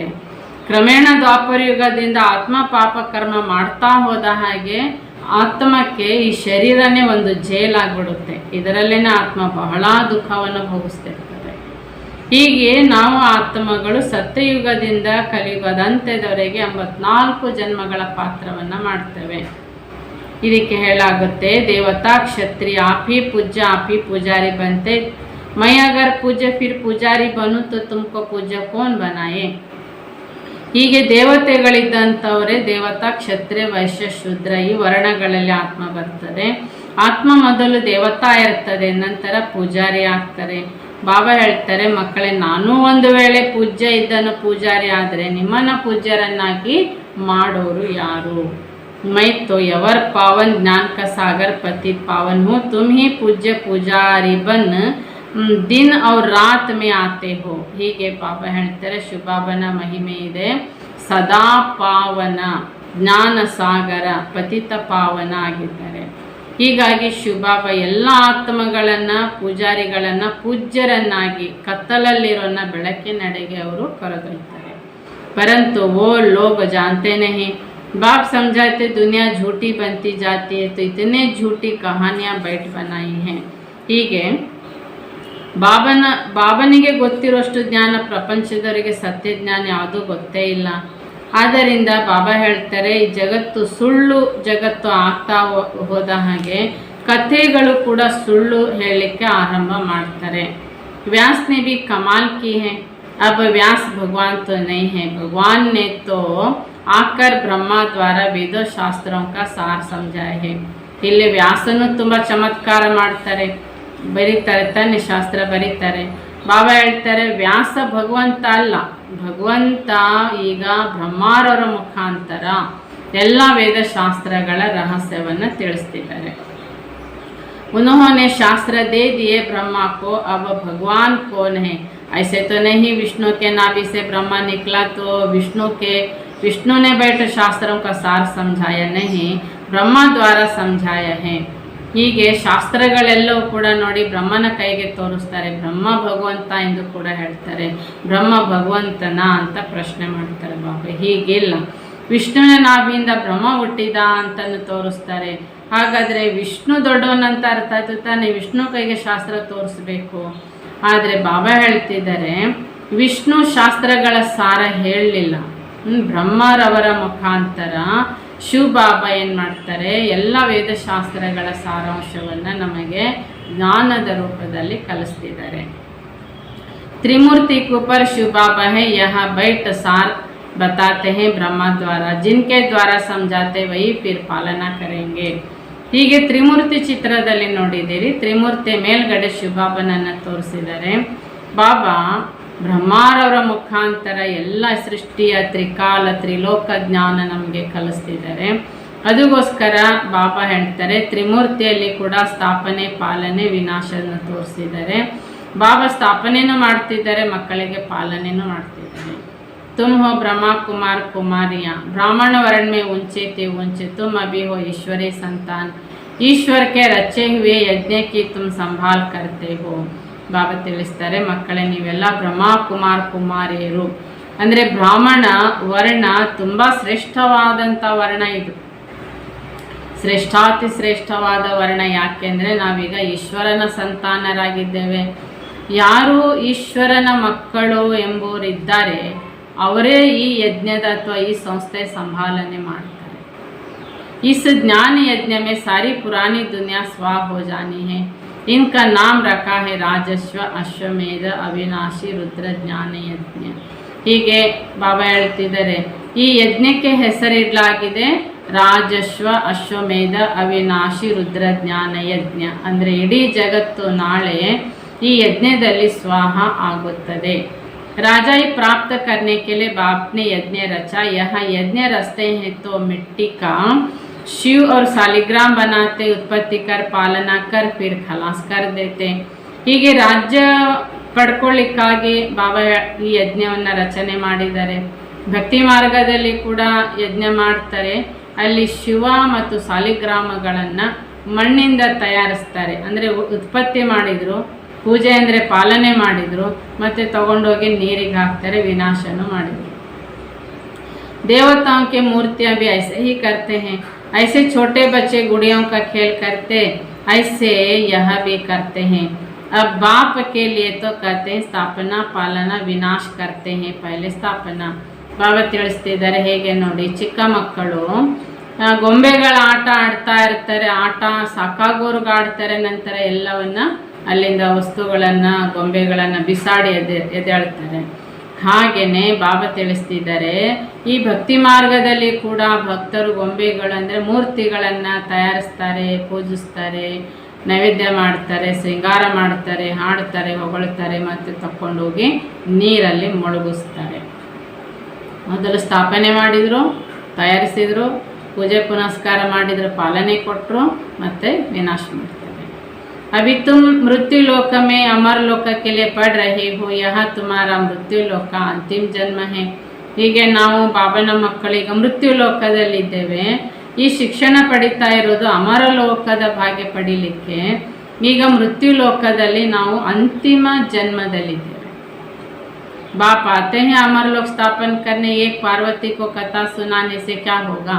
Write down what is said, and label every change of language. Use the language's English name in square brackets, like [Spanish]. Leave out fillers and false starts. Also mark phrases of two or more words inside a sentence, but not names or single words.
[Kannada] ಕ್ರಮೇಣ ದ್ವಾಪರ ಯುಗದಿಂದ ಆತ್ಮ ಪಾಪ ಕರ್ಮ ಮಾಡ್ತಾ ಹೋದ ಹಾಗೆ ಆತ್ಮಕ್ಕೆ ಈ ಶರೀರನೇ ಒಂದು ಜೈಲಾಗ್ಬಿಡುತ್ತೆ. ಇದರಲ್ಲೇನೆ ಆತ್ಮ ಬಹಳ ದುಃಖವನ್ನು ಭೋಗಿಸ್ತಿರ್ತದೆ. ಹೀಗೆ ನಾವು ಆತ್ಮಗಳು ಸತ್ಯಯುಗದಿಂದ ಕಲಿಯುಗದ ಅಂತ್ಯದವರೆಗೆ 84 ಜನ್ಮಗಳ ಪಾತ್ರವನ್ನು ಮಾಡ್ತೇವೆ. ಇದಕ್ಕೆ ಹೇಳಾಗುತ್ತೆ, ದೇವತಾ ಕ್ಷತ್ರಿಯ [Hindi] आप ही पूज्य आप ही पुजारी बनते, मैं अगर पूज्य फिर पुजारी बनूं तो तुमको पूज्य कौन बनाए. [Kannada] ಹೀಗೆ ದೇವತೆಗಳಿದ್ದಂಥವರೇ ದೇವತಾ ಕ್ಷತ್ರಿಯ ವೈಶ್ಯ ಶೂದ್ರ ಈ ವರ್ಣಗಳಲ್ಲಿ ಆತ್ಮ ಬರ್ತದೆ. ಆತ್ಮ ಮೊದಲು ದೇವತಾ ಇರ್ತದೆ, ನಂತರ ಪೂಜಾರಿ ಆಗ್ತಾರೆ. ಬಾಬಾ ಹೇಳ್ತಾರೆ, ಮಕ್ಕಳೇ, ನಾನು ಒಂದು ವೇಳೆ ಪೂಜ್ಯ ಇದ್ದನು ಪೂಜಾರಿ ಆದರೆ ನಿಮ್ಮನ್ನು ಪೂಜ್ಯರನ್ನಾಗಿ ಮಾಡೋರು ಯಾರು. [Hindi] मैं तो यवर पावन ज्ञान का सागर पतित पावन हूँ, तुम ही पूज्य पुजारी बन दिन और रात में आते हो. [Kannada] ಹೀಗೆ ಬಾಬಾ ಹೇಳ್ತಾರೆ, ಶಿವಬಾಬನ ಮಹಿಮೆ ಇದೆ. ಸದಾ ಪಾವನ ಜ್ಞಾನ ಸಾಗರ ಪತಿತ ಪಾವನ ಆಗಿದ್ದಾರೆ. ಹೀಗಾಗಿ ಶಿವಬಾಬ ಎಲ್ಲ ಆತ್ಮಗಳನ್ನು ಪೂಜಾರಿಗಳನ್ನು ಪೂಜ್ಯರನ್ನಾಗಿ ಕತ್ತಲಲ್ಲಿರೋನ್ನ ಬೆಳಕಿನೆಡೆಗೆ ಅವರು ಕರೆದೊಯ್ತಾರೆ. [Hindi] ಪರಂತು वो लोग जानते नहीं. बाप समझाते दुनिया झूठी बनती जाती है, तो इतने झूठी कहानियाँ बैठ बनाई हैं. [Kannada] ಹೀಗೆ ಬಾಬನಿಗೆ ಗೊತ್ತಿರೋಷ್ಟು ಜ್ಞಾನ ಪ್ರಪಂಚದವರಿಗೆ ಸತ್ಯ ಜ್ಞಾನ ಯಾವುದೂ ಗೊತ್ತೇ ಇಲ್ಲ. ಆದ್ದರಿಂದ ಬಾಬಾ ಹೇಳ್ತಾರೆ, ಈ ಜಗತ್ತು ಸುಳ್ಳು ಜಗತ್ತು ಆಗ್ತಾ ಹೋದ ಹಾಗೆ ಕಥೆಗಳು ಕೂಡ ಸುಳ್ಳು ಹೇಳಲಿಕ್ಕೆ ಆರಂಭ ಮಾಡ್ತಾರೆ. [Hindi] व्यास ने भी कमाल की है. अब व्यास भगवान तो नहीं है, भगवान ने तो आकर ब्रह्मा द्वारा वेदो शास्त्रों का सार समझाए है. [Kannada] ಇಲ್ಲಿ ವ್ಯಾಸನು ತುಂಬ ಚಮತ್ಕಾರ ಮಾಡ್ತಾರೆ, ಬರೀತಾರೆ, ತನ್ನ ಶಾಸ್ತ್ರ ಬರೀತಾರೆ. ಬಾಬಾ ಹೇಳ್ತಾರೆ, ವ್ಯಾಸ ಭಗವಂತ ಅಲ್ಲ, ಭಗವಂತ ಈಗ ಬ್ರಹ್ಮಾರವರ ಮುಖಾಂತರ ಎಲ್ಲ ವೇದಶಾಸ್ತ್ರಗಳ ರಹಸ್ಯವನ್ನು ತಿಳಿಸ್ತಿದ್ದಾರೆ. [Hindi] उन्होंने शास्त्र दे दिए ब्रह्मा को, अब भगवान कौन है. ऐसे तो नहीं विष्णु के नाभि से ब्रह्मा निकला तो विष्णु ने बैठ शास्त्रों का सार समझाया नहीं, ब्रह्मा द्वारा समझाया है. [Kannada] ಹೀಗೆ ಶಾಸ್ತ್ರಗಳೆಲ್ಲವೂ ಕೂಡ ನೋಡಿ ಬ್ರಹ್ಮನ ಕೈಗೆ ತೋರಿಸ್ತಾರೆ. ಬ್ರಹ್ಮ ಭಗವಂತ ಎಂದು ಕೂಡ ಹೇಳ್ತಾರೆ. ಬ್ರಹ್ಮ ಭಗವಂತನ ಅಂತ ಪ್ರಶ್ನೆ ಮಾಡ್ತಾರೆ ಬಾಬಾ. ಹೀಗಿಲ್ಲ, ವಿಷ್ಣುವಿನ ನಾಭಿಯಿಂದ ಬ್ರಹ್ಮ ಹುಟ್ಟಿದ ಅಂತಲೂ ತೋರಿಸ್ತಾರೆ. ಹಾಗಾದರೆ ವಿಷ್ಣು ದೊಡ್ಡವನಂತ ಅರ್ಥ ಆಯ್ತು ತಾನೆ, ವಿಷ್ಣು ಕೈಗೆ ಶಾಸ್ತ್ರ ತೋರಿಸ್ಬೇಕು. ಆದರೆ ಬಾಬಾ ಹೇಳ್ತಿದ್ದಾರೆ, ವಿಷ್ಣು ಶಾಸ್ತ್ರಗಳ ಸಾರ ಹೇಳಲಿಲ್ಲ. ಬ್ರಹ್ಮರವರ ಮುಖಾಂತರ ಶಿವಬಾಬಾ ಏನು ಮಾಡ್ತಾರೆ, ಎಲ್ಲ ವೇದಶಾಸ್ತ್ರಗಳ ಸಾರಾಂಶವನ್ನು ನಮಗೆ ಜ್ಞಾನದ ರೂಪದಲ್ಲಿ ಕಲಿಸ್ತಿದ್ದಾರೆ. [Hindi] त्रिमूर्ति के ऊपर शिव बाबा है, यहाँ बैठ सार बताते हैं ब्रह्मा द्वारा, जिनके द्वारा समझाते वही फिर पालना करेंगे. [Kannada] ಹೀಗೆ ತ್ರಿಮೂರ್ತಿ ಚಿತ್ರದಲ್ಲಿ ನೋಡಿದ್ದೀರಿ, ತ್ರಿಮೂರ್ತಿ ಮೇಲ್ಗಡೆ ಶಿವಬಾಬನನ್ನು ತೋರಿಸಿದ್ದಾರೆ. ಬಾಬಾ ಬ್ರಹ್ಮಾರವರ ಮುಖಾಂತರ ಎಲ್ಲ ಸೃಷ್ಟಿಯ ತ್ರಿಕಾಲ ತ್ರಿಲೋಕ ಜ್ಞಾನ ನಮಗೆ ಕಲಿಸ್ತಿದ್ದಾರೆ. ಅದಕ್ಕೋಸ್ಕರ ಬಾಬಾ ಹೇಳ್ತಾರೆ, ತ್ರಿಮೂರ್ತಿಯಲ್ಲಿ ಕೂಡ ಸ್ಥಾಪನೆ ಪಾಲನೆ ವಿನಾಶನ ತೋರಿಸಿದ್ದಾರೆ. ಬಾಬಾ ಸ್ಥಾಪನೆನೂ ಮಾಡ್ತಿದ್ದಾರೆ, ಮಕ್ಕಳಿಗೆ ಪಾಲನೆನೂ ಮಾಡ್ತಿದ್ದಾರೆ. [Hindi] तुम हो ब्रह्मा कुमार कुमारियाँ, ब्राह्मण वर्ण में ऊंचे थे ऊंचे, तुम अभी हो ईश्वरी संतान, ईश्वर के रचे हुए यज्ञ की तुम संभाल करते हो. [Kannada] ಬಾಬಾ ತಿಳಿಸ್ತಾರೆ, ಮಕ್ಕಳೇ ನೀವೆಲ್ಲ ಬ್ರಹ್ಮ ಕುಮಾರ್ ಕುಮಾರಿಯರು. ಅಂದರೆ ಬ್ರಾಹ್ಮಣ ವರ್ಣ ತುಂಬ ಶ್ರೇಷ್ಠವಾದಂಥ ವರ್ಣ. ಇದು ಶ್ರೇಷ್ಠಾತಿ ಶ್ರೇಷ್ಠವಾದ ವರ್ಣ. ಯಾಕೆಂದರೆ ನಾವೀಗ ಈಶ್ವರನ ಸಂತಾನರಾಗಿದ್ದೇವೆ. ಯಾರು ಈಶ್ವರನ ಮಕ್ಕಳು ಎಂಬುವರಿದ್ದಾರೆ ಅವರೇ ಈ ಯಜ್ಞದ ಅಥವಾ ಈ ಸಂಸ್ಥೆ ಸಂಭಾಲನೆ ಮಾಡ್ತಾರೆ. [Hindi] इस ज्ञान यज्ञ में सारी पुरानी दुनिया स्वाह हो जानी है. इनका नाम रखा है ರಾಜಶ್ವ ಅಶ್ವಮೇಧ ಅವಿನಾಶಿ ರುದ್ರ ಜ್ಞಾನ ಯಜ್ಞ. [Kannada] ಹೀಗೆ ಬಾಬಾ ಹೇಳ್ತಿದ್ದಾರೆ, ಈ ಯಜ್ಞಕ್ಕೆ ಹೆಸರಿಡಲಾಗಿದೆ ರಾಜಶ್ವ ಅಶ್ವಮೇಧ ಅವಿನಾಶಿ ರುದ್ರ ಜ್ಞಾನ ಯಜ್ಞ. ಅಂದರೆ ಇಡೀ ಜಗತ್ತು ನಾಳೆ ಈ ಯಜ್ಞದಲ್ಲಿ ಸ್ವಾಹ ಆಗುತ್ತದೆ. [Hindi] राजा ही प्राप्त करने के लिए बाप ने यज्ञ रचा. यह यज्ञ रचते हैं तो मिट्टी का शिव और शालिग्राम बनाते, उत्पत्ति कर पालना कर फिर खलास कर देते. [Kannada] ಹೀಗೆ ರಾಜ್ಯ ಪಡ್ಕೊಳ್ಳಿಕ್ಕಾಗಿ ಬಾಬಾ ಈ ಯಜ್ಞವನ್ನು ರಚನೆ ಮಾಡಿದ್ದಾರೆ. ಭಕ್ತಿ ಮಾರ್ಗದಲ್ಲಿ ಕೂಡ ಯಜ್ಞ ಮಾಡ್ತಾರೆ. ಅಲ್ಲಿ ಶಿವ ಮತ್ತು ಶಾಲಿಗ್ರಾಮಗಳನ್ನು ಮಣ್ಣಿಂದ ತಯಾರಿಸ್ತಾರೆ. ಅಂದರೆ ಉತ್ಪತ್ತಿ ಮಾಡಿದರು, पूजे ಅಂದರೆ ಪಾಲನೆ ಮಾಡಿದರು, ಮತ್ತು ತಗೊಂಡೋಗಿ ನೀರಿಗೆ ಹಾಕ್ತಾರೆ, ವಿನಾಶನೂ ಮಾಡಿದರು. [Hindi] देवताओं के मूर्तियाँ भी ऐसे ही करते हैं. ऐसे छोटे बच्चे गुड़ियों का खेल करते, ऐसे यह भी करते हैं. अब बाप के लिए तो कहते हैं स्थापना पालना विनाश करते हैं पहले स्थापना. [Kannada] ಬಾಬಾ ತಿಳಿಸ್ತಿದ್ದಾರೆ, ಹೇಗೆ ನೋಡಿ, ಚಿಕ್ಕ ಮಕ್ಕಳು ಗೊಂಬೆಗಳ ಆಟ ಆಡ್ತಾ ಇರ್ತಾರೆ. ಆಟ ಸಾಕಾಗೋರ್ಗೆ ಆಡ್ತಾರೆ. ನಂತರ ಎಲ್ಲವನ್ನ ಅಲ್ಲಿಂದ ವಸ್ತುಗಳನ್ನು ಗೊಂಬೆಗಳನ್ನು ಬಿಸಾಡಿ ಎದ್ದೇಳ್ತಾರೆ. ಹಾಗೆಯೇ ಬಾಬಾ ತಿಳಿಸ್ತಿದ್ದಾರೆ, ಈ ಭಕ್ತಿ ಮಾರ್ಗದಲ್ಲಿ ಕೂಡ ಭಕ್ತರು ಗೊಂಬೆಗಳಂದರೆ ಮೂರ್ತಿಗಳನ್ನು ತಯಾರಿಸ್ತಾರೆ, ಪೂಜಿಸ್ತಾರೆ, ನೈವೇದ್ಯ ಮಾಡ್ತಾರೆ, ಶೃಂಗಾರ ಮಾಡ್ತಾರೆ, ಹಾಡ್ತಾರೆ, ಹೊಗಳ್ತಾರೆ, ಮತ್ತು ತಗೊಂಡೋಗಿ ನೀರಲ್ಲಿ ಮುಳುಗಿಸ್ತಾರೆ. ಮೊದಲು ಸ್ಥಾಪನೆ ಮಾಡಿದರು, ತಯಾರಿಸಿದರು, ಪೂಜೆ ಪುನಸ್ಕಾರ ಮಾಡಿದರು, ಪಾಲನೆ ಕೊಟ್ಟರು, ಮತ್ತು ವಿನಾಶ ಮಾಡ್ತಾರೆ. [Hindi] अभी तुम मृत्यु लोक में अमर लोक के लिए पढ़ रहे हो. यह तुम्हारा मृत्यु लोक अंतिम जन्म है. [Kannada] ಹೀಗೆ ನಾವು ಬಾಬನ ಮಕ್ಕಳಿಗೆ ಮೃತ್ಯು ಲೋಕದಲ್ಲಿದ್ದೇವೆ. ಈ ಶಿಕ್ಷಣ ಪಡಿತಾ ಇರೋದು ಅಮರ ಲೋಕದ ಭಾಗ್ಯ ಪಡೀಲಿಕ್ಕೆ. ಈಗ ಮೃತ್ಯು ಲೋಕದಲ್ಲಿ ನಾವು ಅಂತಿಮ ಜನ್ಮದಲ್ಲಿದ್ದೇವೆ. [Hindi] बाप आते हैं अमर लोक स्थापन करने. एक पार्वती को कथा सुनाने से क्या होगा.